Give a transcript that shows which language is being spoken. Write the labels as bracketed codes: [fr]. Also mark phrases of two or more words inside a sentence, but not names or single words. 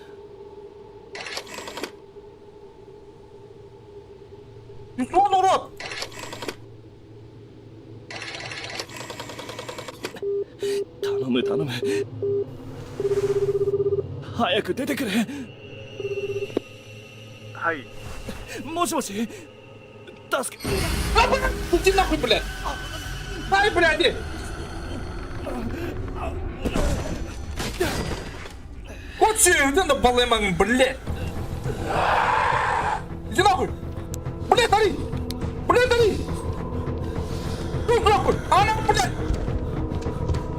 [ru] Ты что, урод? [ja] 頼む頼む。早く出てくれ。はい。もしもし、助け。 [ru] А, бля, иди нахуй, блядь. Ай, блядь, иди. Вот че, иди на балеман, блядь. Иди нахуй. Блядь, ори. Блядь, ори. Ну, нахуй. А, ну, блядь. Иди нахуй.